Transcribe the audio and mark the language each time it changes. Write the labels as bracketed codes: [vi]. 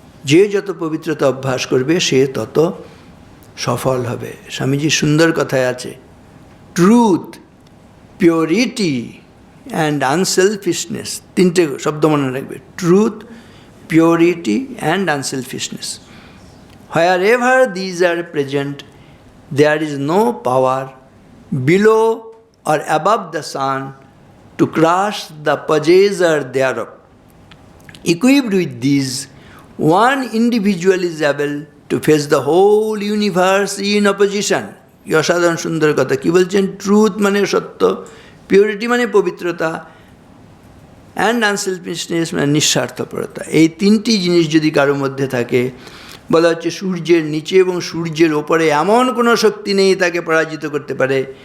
[bn] যে যত পবিত্রতা অভ্যাস করবে সে তত সফল হবে। স্বামীজি সুন্দর কথায় আছে, [en] Truth, purity and unselfishness. [bn] 3টে শব্দ মনে রাখবে, [en] Truth, purity and unselfishness. Wherever these are present, there is no power below or above the sun to crush the possessor thereof. Equipped with these, one individual is able to face the whole universe in opposition. [bn] কি অসাধারণ সুন্দর কথা! কি বলছেন? Truth মানে সত্য, purity মানে পবিত্রতা, অ্যান্ড আনসেলফিশনেস মানে নিঃস্বার্থপরতা। এই 3টি জিনিস যদি কারোর মধ্যে থাকে, বলা হচ্ছে সূর্যের নিচে এবং সূর্যের ওপরে এমন কোনো শক্তি নেই তাকে পরাজিত করতে পারে।